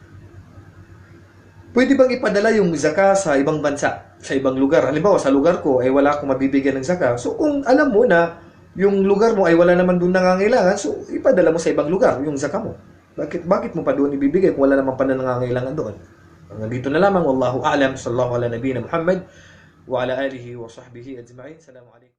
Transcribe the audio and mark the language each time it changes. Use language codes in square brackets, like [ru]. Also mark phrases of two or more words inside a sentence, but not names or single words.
[tl] Pwede bang ipadala yung zaka sa ibang bansa, sa ibang lugar? Halimbawa, sa lugar ko ay wala akong mabibigyan ng zaka. So kung alam mo na yung lugar mo ay wala naman doon nangangailangan, so ipadala mo sa ibang lugar yung zaka mo. Bakit mo pa doon ibibigay kung wala naman pa na nangangailangan doon? Hanggang dito na lamang. [ar] والله أعلم. صلى الله على نبينا محمد وعلى آله وصحبه أجمعين. السلام عليكم.